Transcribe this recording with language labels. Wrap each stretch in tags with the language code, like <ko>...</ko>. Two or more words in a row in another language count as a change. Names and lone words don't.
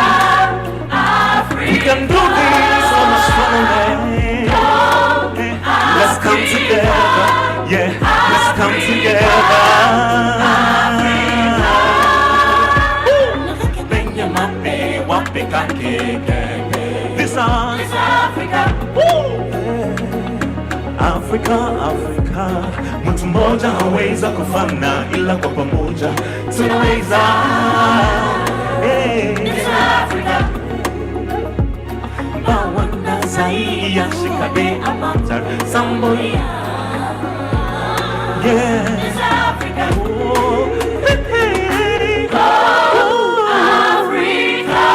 <en>We can do this on astronomy. Let's come together. Yeah, let's come together. This is Africa.</en> <sw>Africa, mtu mmoja haweza kufana ila kwa pamoja tunaweza.</sw> <en>It's Africa. Bawanda Zaya Shikade Amatar Samboya. Yeah. It's Africa. Oh. Hey. Oh. Africa.</en>